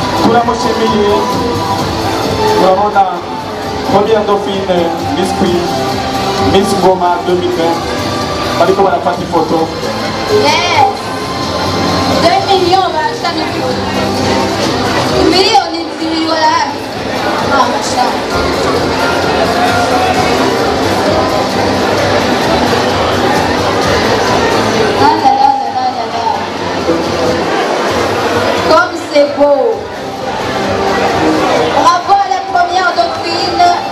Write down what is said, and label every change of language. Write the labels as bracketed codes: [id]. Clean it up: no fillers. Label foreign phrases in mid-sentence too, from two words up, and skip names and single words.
[rn] turamushimiye urabona [fr] première dauphine [rn] Miss Queen Miss Ngoma 2020 bariko barafata ifoto. Yes. 2 millions bashaka miliyoni zibiri wala. [fr] Ah, mashallah. Comme c'est beau. Bravo à la première dauphine.